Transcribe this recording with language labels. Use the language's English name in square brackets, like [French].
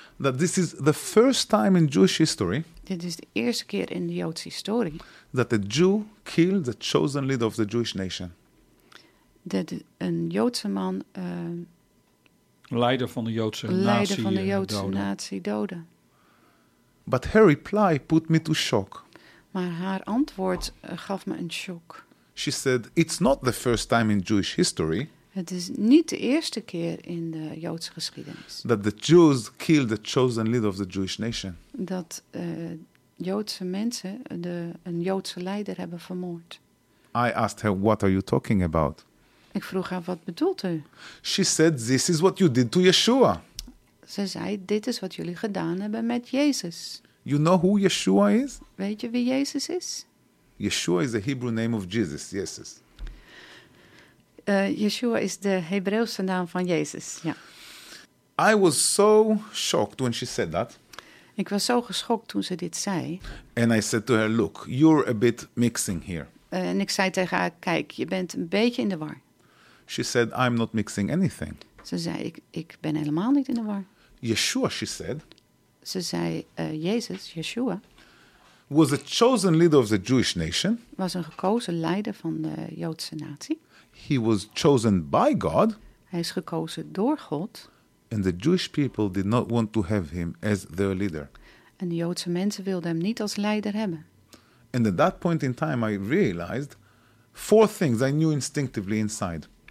[English] That this is the first time in Jewish history. [Dutch] Dit is de eerste keer in de Joodse historie. [English] That a Jew killed the chosen leader of the Jewish nation. [Dutch] Dat een Joodse man. Leider van de Joodse natie. Leider van de Joodse natie doodde. [English] But her reply put me to shock. [Dutch] Maar haar antwoord gaf me een shock. [English] She said, it's not the first time in Jewish history. [Dutch] Het is niet de eerste keer in de Joodse geschiedenis. [English] That the Jews killed the chosen leader of the Jewish nation. [Dutch] Dat Joodse mensen een Joodse leider hebben vermoord. [English] I asked her, what are you talking about? [Dutch] Ik vroeg haar, wat bedoelt u? [English] She said, this is what you did to Yeshua. [Dutch] Ze zei, dit is wat jullie gedaan hebben met Jezus. [English] You know who Yeshua is? [Dutch] Weet je wie Jezus is? [English] Yeshua is the Hebrew name of Jesus, Jezus. [Dutch] Yeshua is de Hebreeuwse naam van Jezus, ja. [English] I was so shocked when she said that. [Dutch] Ik was zo geschokt toen ze dit zei. [English] And I said to her, look, you're a bit mixing here. [Dutch] En ik zei tegen haar, kijk, je bent een beetje in de war. [English] She said, I'm not mixing anything. [Dutch] Ze zei, ik ben helemaal niet in de war. [English] Yeshua, she said. [Dutch] Ze zei, Jezus, Yeshua. [English] Was a chosen leader of the Jewish nation. [Dutch] Was een gekozen leider van de Joodse natie. [English] He was chosen by God. [Dutch] Hij is gekozen door God. [English] And the Jewish people did not want to have him as their leader. [Dutch] En de Joodse mensen wilden hem niet als leider hebben. [English] And at that point in time I realized four things I knew instinctively inside.